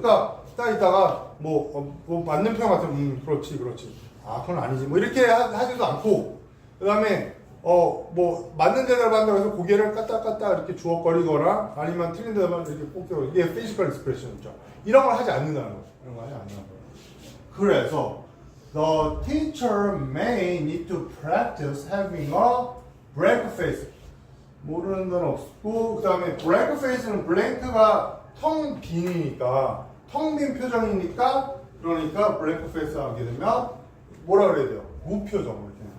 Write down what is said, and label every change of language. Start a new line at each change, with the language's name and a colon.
Korean: 그러니까 딱 있다가 뭐 맞는 표현 같으면 그렇지. 그건 아니지. 뭐 이렇게 하지도 않고 그다음에 뭐 맞는 대답을 한다고 해서 고개를 까딱까딱 이렇게 주워거리거나 아니면 틀린 대답을 이렇게 뽑고 이게
English: physical expression
Korean: 이죠. 이런 걸 하지 않는다는 거죠. 이런 거 하지 않는다는 거예요.
English: 그래서 the teacher may need to practice having a blank face.
Korean: 모르는 건 없고 그다음에 blank face는 blank가 텅 빈이니까 텅 빈 표정이니까 그러니까 블랭크 페이스 하게 되면 뭐라 그래야 돼요? 무표정 이렇게.